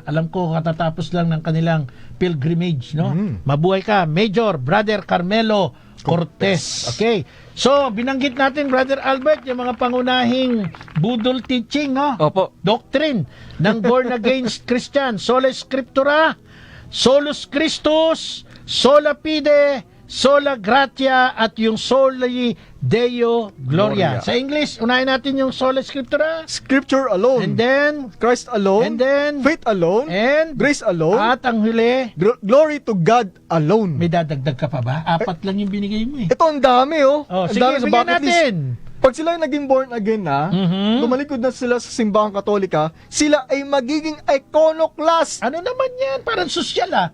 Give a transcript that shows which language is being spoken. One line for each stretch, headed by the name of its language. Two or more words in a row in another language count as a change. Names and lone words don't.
Filipino: Alam ko, katatapos lang ng kanilang pilgrimage, no? Mabuhay ka, Major Brother Carmelo Cortez. Okay. So, binanggit natin, Brother Albert, yung mga pangunahing budol teaching, no? Opo. Doctrine ng
English: born again Christian,
Latin: sola scriptura, solus Christus, sola fide, sola gratia,
Filipino: at yung
Latin: soli Deo Gloria. Gloria.
Filipino: Sa English, unahin natin yung
Latin: sola scriptura,
English: Scripture alone. and then, Christ alone. and then, Faith alone. and, Grace alone.
Filipino: at ang huli,
English: Glory to God alone.
Filipino: may dadagdag ka pa ba? Apat lang yung binigay mo eh. Ito ang dami, oh. Oh, Ang sige, dami sa bigyan
English: bucket list.
Filipino: natin. Pag sila ay naging
English: born again
Filipino: na, Mhm. tumalikod na sila sa simbahang katolika, sila ay magiging iconoclast. Ano naman yan? Parang sosyal ah.